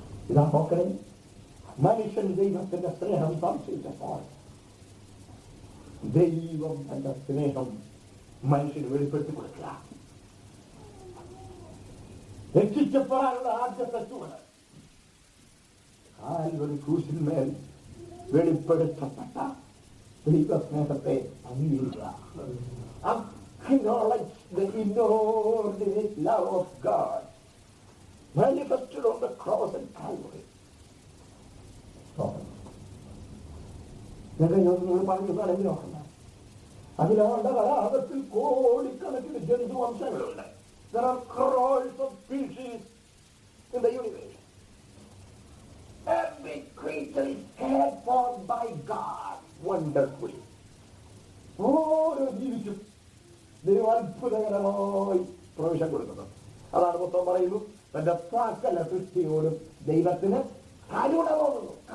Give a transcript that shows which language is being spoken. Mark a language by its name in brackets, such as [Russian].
[Malayalam] ഇതാ നോക്കണേ, മനുഷ്യൻ ദൈവത്തിന്റെ സ്നേഹം സംശയിച്ചപ്പോൾ ദൈവം തന്റെ സ്നേഹം മനുഷ്യന് വെളിപ്പെടുത്തി കൊടുക്കുക. രക്ഷിക്കപ്പെടാനുള്ള ആദ്യത്തെ ചുവട് കാൽവരി ക്രൂശിന്മേൽ വെളിപ്പെടുത്തപ്പെട്ട ദൈവസ്നേഹത്തെ അംഗീകരിക്കുക. [English] Acknowledge the inordinate love of God manifested on the cross and Calvary. [Malayalam] നിങ്ങൾ പറഞ്ഞാണെങ്കിൽ നോക്കണ്ട, അതിലാണ്ട് വരാഹത്തിൽ കോടിക്കണക്കിന് ജന്തുവംശങ്ങളുണ്ട്. [English] There are crores of species in the universe. Every creature is cared for by God wonderfully. [Malayalam] ഓരോ ജീവിക്കും ദൈവം അത്ഭുതകരമായി പ്രവേശം കൊടുക്കുന്നു. അതാണ് പുസ്തകം പറയുന്നു, തന്റെ സകല സൃഷ്ടിയോടും ദൈവത്തിന് കരുണ തോന്നുന്നു.